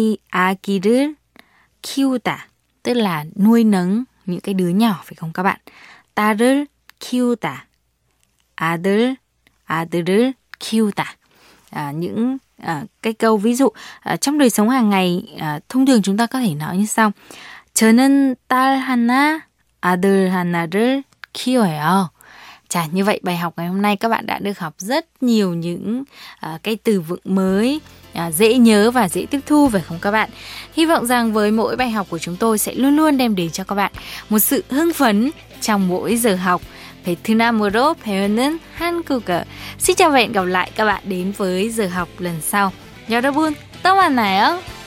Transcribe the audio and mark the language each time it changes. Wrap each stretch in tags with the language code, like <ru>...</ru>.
<ko>아기를 키우다,</ko> <vi>tức là nuôi nấng những cái đứa nhỏ, phải không các bạn?</vi> <ko>딸을 키우다. 아들, 아들을 키우다.</ko> <vi>Những cái câu ví dụ trong đời sống hàng ngày, thông thường chúng ta có thể nói như sau.</vi> <ko>저는 딸 하나 아들 하나를 키워요.</ko> <vi>Chà, như vậy bài học ngày hôm nay các bạn đã được học rất nhiều những cái từ vựng mới, dễ nhớ và dễ tiếp thu, phải không các bạn? Hy vọng rằng với mỗi bài học của chúng tôi sẽ luôn luôn đem đến cho các bạn một sự hưng phấn trong mỗi giờ học.</vi> <ko>베트남으로 배우는 한국어.</ko> <vi>Xin chào và hẹn gặp lại các bạn đến với giờ học lần sau.</vi> <ko>여러분, 또 만나요.</ko>